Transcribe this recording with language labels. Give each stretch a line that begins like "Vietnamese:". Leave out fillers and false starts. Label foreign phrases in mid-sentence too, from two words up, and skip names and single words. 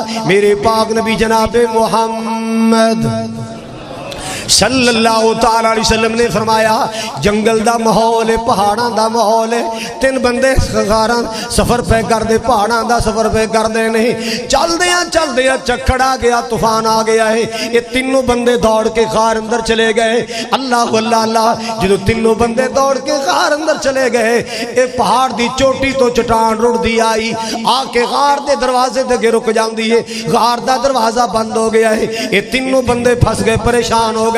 Punjabi: میرے پاک نبی جناب محمد
Arabic: صلی اللہ تعالی علیہ وسلم
Punjabi: نے فرمایا جنگل دا ماحول ہے، پہاڑاں دا ماحول ہے، تین بندے غاراں سفر پہ کر دے، پہاڑاں دا سفر پہ کر دے نہیں، چل دیاں چکھڑ آ گیا، طوفان آ گیا ہے، یہ تینوں بندے دوڑ کے غار اندر چلے گئے۔ اللہ اللہ اللہ، جدو تینوں بندے دوڑ کے غار اندر چلے گئے، یہ پہاڑ دی چوٹی تو چٹان رڑ دی آئی، آ کے غار دے دروازے دے رک جاندی ہے، غار دا دروازہ بند ہو گیا ہے، یہ تینوں بندے پھنس گئے، پریشان ہو گئے۔